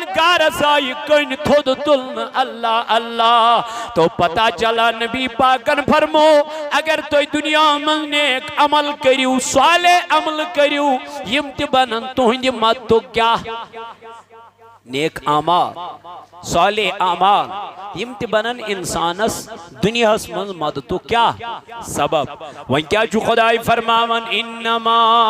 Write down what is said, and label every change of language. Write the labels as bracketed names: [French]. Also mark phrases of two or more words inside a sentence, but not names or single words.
[Kashmiri] گارس آو یہ کٔنۍ تھوٚد تُلنہٕ اللہ اللہ تو پتہ چلا نبی پاکن فرمو اگر تُہۍ دنیا منٛز نیک عمل کٔرِو صالح عمل کٔرِو یم تہِ بنن تُہنٛدِ مدتُک کیٛاہ نیک اعمال صالح اعمال یم تہِ بنن انسانس دنیاہس منٛز مدتُک کیٛاہ سبب وۄنۍ کیٛاہ چھُ خۄداے فرماوان انما